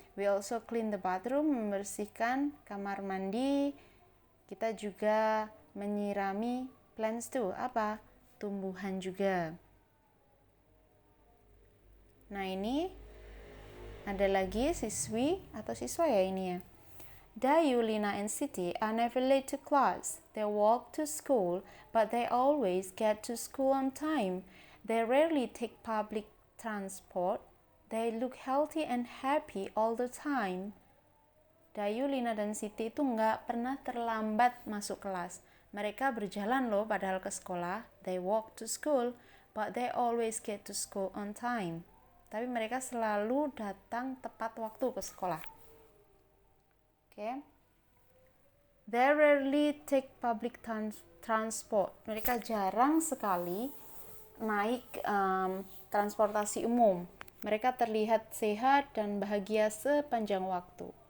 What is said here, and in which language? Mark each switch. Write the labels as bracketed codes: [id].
[en] We also clean the bathroom, [id] membersihkan kamar mandi. Kita juga menyirami [en] plants too, [id] tumbuhan juga. Nah, ini ada lagi siswi atau siswa ya ini ya. [en] Dayu, Lina, and Siti are never late to class. They walk to school, but they always get to school on time. They rarely take public transport. They look healthy and happy all the time. [id] Dayu, Lina, dan Siti itu nggak pernah terlambat masuk kelas. Mereka berjalan loh padahal ke sekolah. [en] They walk to school, but they always get to school on time. [id] Tapi mereka selalu datang tepat waktu ke sekolah. [en] Okay. They rarely take public transport. [id] Mereka jarang sekali naik transportasi umum. Mereka terlihat sehat dan bahagia sepanjang waktu.